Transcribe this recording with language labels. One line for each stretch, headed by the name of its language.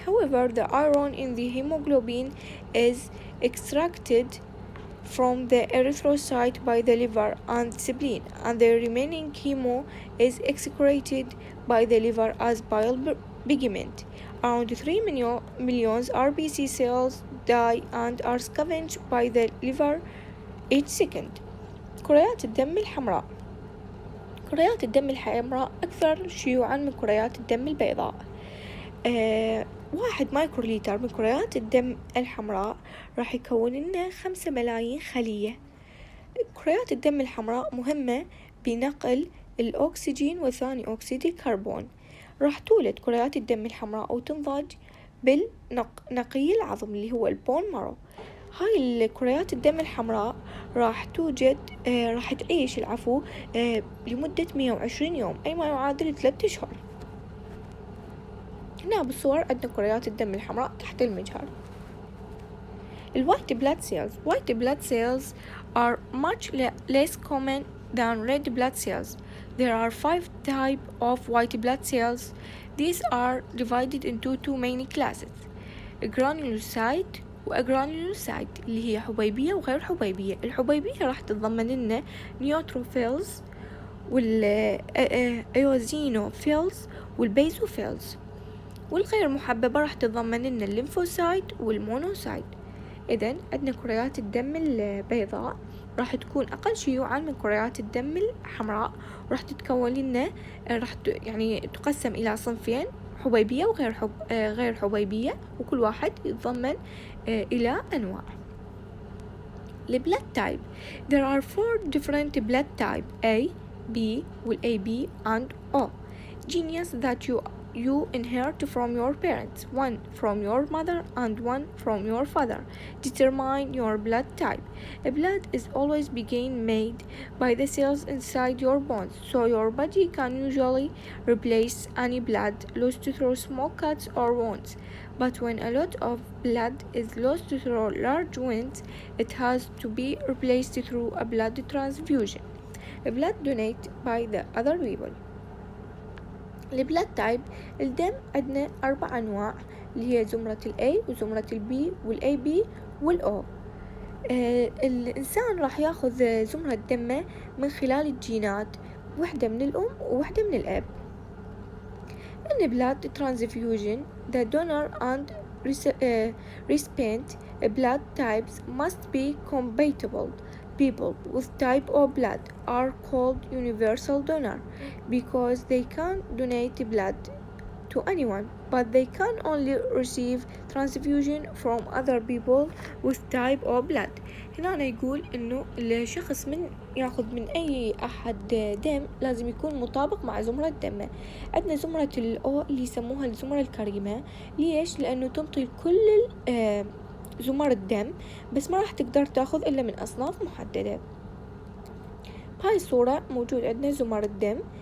English: However, the iron in the hemoglobin is extracted from the erythrocyte by the liver and spleen, and the remaining hemo is excreted by the liver as bile pigment. Around 3 million RBC cells die and are scavenged by the liver each second.
Arabic: كريات الدم الحمراء. كريات الدم الحمراء أكثر شيوعا من كريات الدم البيضاء. 1 مايكروليتر من كريات الدم الحمراء راح يكون لنا 5 ملايين خلية. كريات الدم الحمراء مهمة بنقل الأكسجين وثاني أكسيد الكربون. راح تولد كريات الدم الحمراء وتنضج بالنقي العظم اللي هو البون مارو. هاي الكريات الدم الحمراء راح تعيش لمدة 120 يوم، أي ما يعادل 3 أشهر. هنا بالصور عندنا كريات الدم الحمراء تحت المجهر.
English: الوايت blood cells. White blood cells are much less common than red blood cells. There are 5 types of white blood cells. These are divided into 2 main classes: granulocyte
Arabic: وأجرانيولوسايت اللي هي حبيبية وغير حبيبية. الحبيبية راح تتضمن لنا نيوتروفيلز والأيوزينوفيلز والبيزوفيلز، والغير محببة راح تتضمن لنا الليمفوسايت والمونوسايت. إذن عندنا كريات الدم البيضاء راح تكون أقل شيوعا من كريات الدم الحمراء، راح تتكون لنا تقسم إلى صنفين: حبيبية وغير غير حبيبية، وكل واحد يتضمن إلى أنواع.
English: البلاد type. There are 4 different blood type: A, B, AB and O. Genes that you inherit from your parents, 1 from your mother and 1 from your father, determine your blood type. A blood is always being made by the cells inside your bones, so your body can usually replace any blood lost through small cuts or wounds. But when a lot of blood is lost through large wounds, it has to be replaced through a blood transfusion. A blood donated by the other people. البلاد type.
Arabic: الدم عندنا 4 أنواع اللي هي زمرة A وزمرة B AB والO. الإنسان راح ياخذ زمرة دمه من خلال الجينات، واحدة من الأم وواحدة من الأب.
English: In blood transfusion, the donor and recipient blood types must be compatible. People with type O blood are called universal donor because they can donate blood to anyone, but they can only receive transfusion from other people with type O blood.
Arabic: هنا يقول إنه الشخص من يأخذ من أي أحد دم لازم يكون مطابق مع زمرة دمه. عندنا زمرة الأو اللي يسموها الزمرة الكريمة. ليش؟ لأنه تنطي كل زمر الدم، بس ما راح تقدر تاخذ إلا من أصناف محددة. بهاي الصورة موجود عندنا زمر الدم